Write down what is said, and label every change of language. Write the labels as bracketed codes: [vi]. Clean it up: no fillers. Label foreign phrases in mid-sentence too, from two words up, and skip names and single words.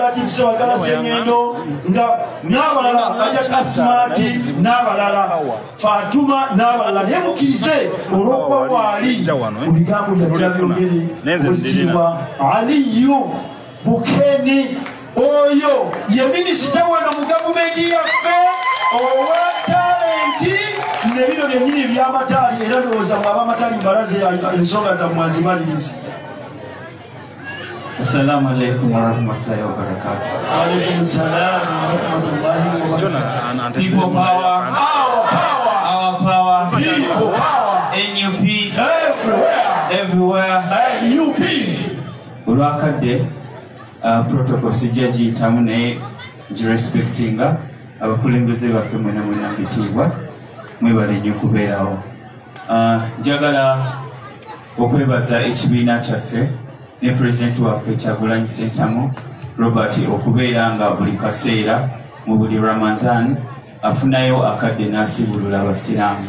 [lg] Latif Sebagala Ssengendo nga n'abalala Hajjati Asmati n'abalala Fatuma n'abalala naye mukkirize olw'okuba waali mu bigambo byajja byogere ekitiibwa Aliyu Bukeeni oyo ye minisita wano mu gavumenti yaffe owa talenti nebino byennyini eby'amataali era ndowooza mwaba amataali mbalaze ensonga zammwe azimalirize [ar] السلام عليكم ورحمة الله وبركاته. عليكم السلام ورحمة الله وبركاته. [en] People power, our power, People power, NUP, everywhere, everywhere. NUP. [lg] Olwakadde protocol sijja giyitamu naye girespectinga abakulembeze baffe mwena mwena mbitiibwa mwebale nnyo okubeerawo. Njagala okwebaza ekibiina kyaffe ne pulezidenti waffe Kyagulanyi Ssentamu Robert okubeera nga buli kaseera mu buli Ramadan afunayo akadde n'asibulula abasiraamu.